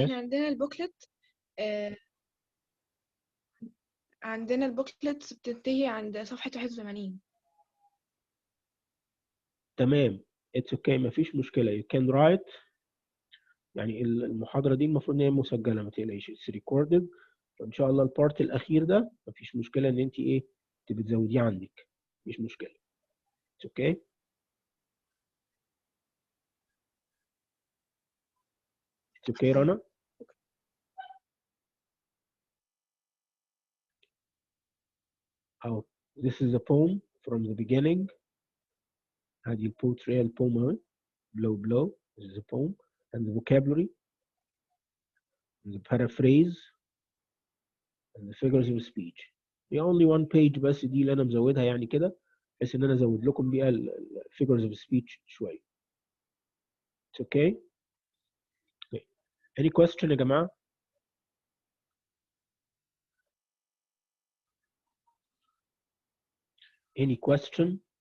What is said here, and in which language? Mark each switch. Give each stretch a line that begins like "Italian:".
Arabic: احنا عندنا البوكلت عندنا البوكلت بتنتهي عند صفحة 81. تمام.
English: It's okay,
Arabic: مفيش مشكلة.
English: You can write.
Arabic: يعني المحاضرة دي المفروض ان هي مسجلة، ما تقلقيش.
English: It's recorded.
Arabic: فإن شاء الله البارت الأخير ده مفيش مشكلة إن أنت إيه بتزوديه عندك. مفيش مشكلة.
English: It's okay. It's okay, Rana. Oh, this is a poem from the beginning.
Arabic: هذه البوتري البوم اهي.
English: Blow. This is a poem. And the vocabulary. And the paraphrase. And the figures of speech.
Arabic: هي
English: only one page
Arabic: بس دي اللي أنا مزودها يعني كده، بحيث إن أنا أزود لكم بيها figures of speech شوية.
English: It's okay. Okay. Any question
Arabic: يا جماعة؟
English: Any question?